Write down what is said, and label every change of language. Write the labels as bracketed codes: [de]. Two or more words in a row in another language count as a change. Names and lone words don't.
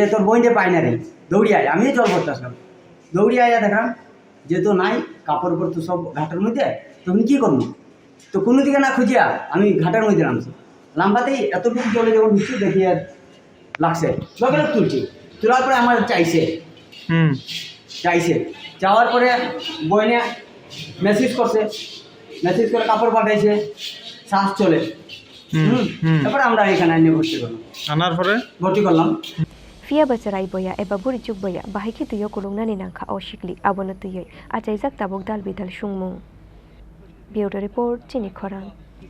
[bn] তোর বইনটা পাই না রে দৌড়ি আয় আমিও জল করতেছিলাম দৌড়ি আয়া দেখাম যে তো নাই কাপড় উপর তো সব ঘাটের মধ্যে তখন কি করবো তো কোনো দিকে না খুঁজিয়া আমি ঘাটের মধ্যে নামছি লাম্বাতেই এতটুকু জলে যখন ঢুকছি দেখি আর লাগছে লগে লগে তুলছি তোলার পরে আমার চাইছে যাওয়ার পরে বইনে মেসেজ করছে মেসেজ করে কাপড় পাঠাইছে শ্বাস চলে তারপরে আমরা এখানে এনে ভর্তি করলাম আনার পরে ভর্তি করলাম [trp] Fiaba Sarai Boya, Eba Burichuk Boya, Bahiki to Yokulunani Nanka or Shikli, Abono to Ye, Ajaizak Tabok Dalbi Dal Shungmung. [en] Bureau Report, [trp] Chini Koran.